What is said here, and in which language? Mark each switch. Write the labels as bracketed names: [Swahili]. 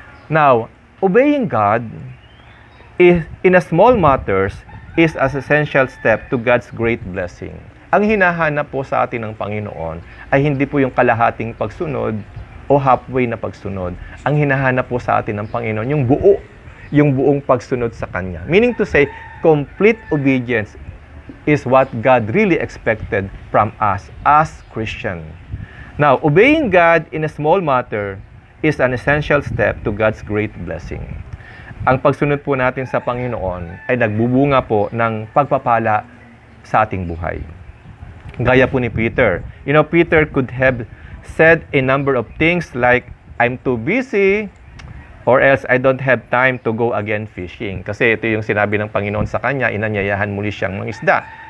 [English] Now, obeying God in a small matters is an essential step to God's great blessing. [Filipino] Ang hinahanap po sa atin ng Panginoon ay hindi po yung kalahating pagsunod o halfway na pagsunod. Ang hinahanap po sa atin ng Panginoon yung buong pagsunod sa Kanya. [English] Meaning to say, complete obedience is what God really expected from us as Christian. Now, obeying God in a small matter is an essential step to God's great blessing. [Filipino] Ang pagsunod po natin sa Panginoon ay nagbubunga po ng pagpapala sa ating buhay. Gaya po ni Peter. [English] You know, Peter could have said a number of things like, I'm too busy, or else I don't have time to go again fishing. [Filipino] Kasi ito yung sinabi ng Panginoon sa kanya, inanyayahan muli siyang mangisda.